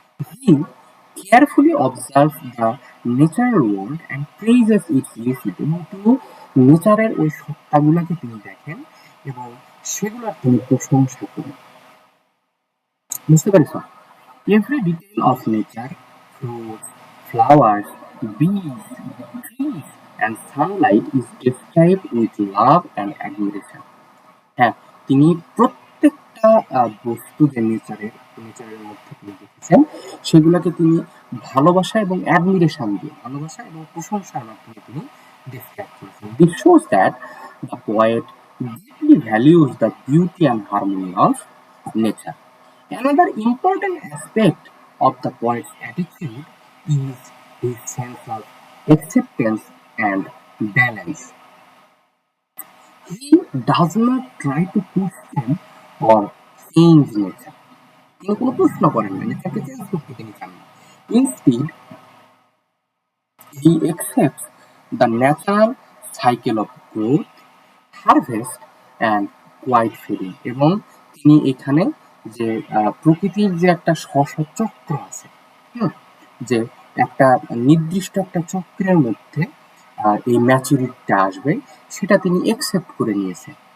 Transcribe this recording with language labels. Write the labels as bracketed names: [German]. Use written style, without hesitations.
[English] he carefully observes the natural world and praises its beauty, [Bangla] এবং তিনি নেচারের ওই সত্তাগুলোকে তিনি দেখেন এবং সেগুলোর তিনি প্রশংসা করেন। বুঝতে পারিস? [English] Every detail of nature, fruits, flowers, bees, trees, and sunlight is described with love and admiration. [Bangla] হ্যাঁ, তিনি প্রত্যেকটা বস্তু যে নেচারের মধ্যে তিনি দেখেছেন সেগুলোকে তিনি ভালোবাসা এবং অ্যাডমিরেশন দিয়ে, ভালোবাসা এবং প্রশংসার মাধ্যমে তিনি ডিসক্রাইব করেছেন। [English] This shows that the poet deeply values the beauty and harmony of nature. Another important aspect of the poet's attitude is his sense of acceptance and balance. He does not try to question or change nature. [Bangla] তিনি কোনো প্রশ্ন করেন না, নেচারকে change করতে তিনি চান না। [English] Instead, he accepts the natural cycle of growth, harvest and quiet fading, [Bangla] এবং তিনি এখানে যে প্রকৃতির যে একটা চক্র আছে, যে একটা নির্দিষ্ট একটা চক্রের মধ্যে এই ম্যাচুরিটিটা আসবে, সেটা তিনি একসেপ্ট করে নিয়েছেন।